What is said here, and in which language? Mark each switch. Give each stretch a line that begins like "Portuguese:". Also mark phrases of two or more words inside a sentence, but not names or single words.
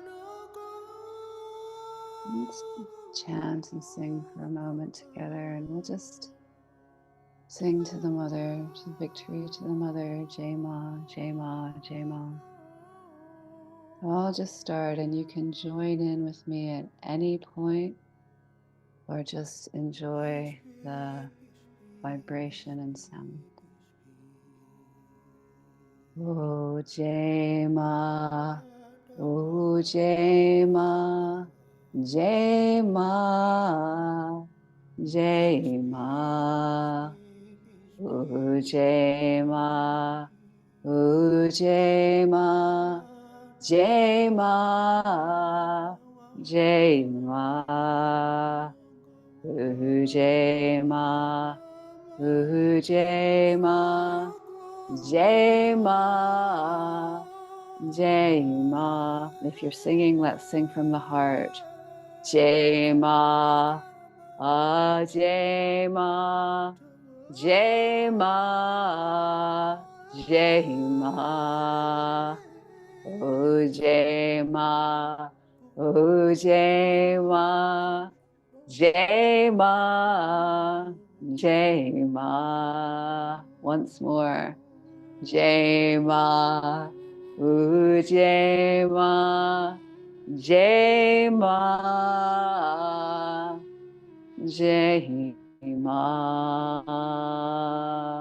English: Let's chant and sing for a moment together, and we'll just sing to the mother, to victory to the mother,
Hindi: जय माँ, जय माँ, जय माँ.
English: So I'll just start, and you can join in with me at any point or just enjoy the vibration and sound.
Hindi: ओ जय माँ, ओ जय माँ, जय माँ, जय माँ, ओ जय माँ, ओ जय माँ, जय माँ, जय माँ, ओ जय माँ, ओ जय माँ, जय माँ, जय माँ.
English: If you're singing, let's sing from the heart.
Hindi: जय माँ, जय माँ, जय माँ, जय माँ, ओ जय माँ, ओ जय माँ, जय माँ, जय माँ.
English: Once more.
Hindi: जय माँ, ओ जय माँ, जय माँ, जय माँ.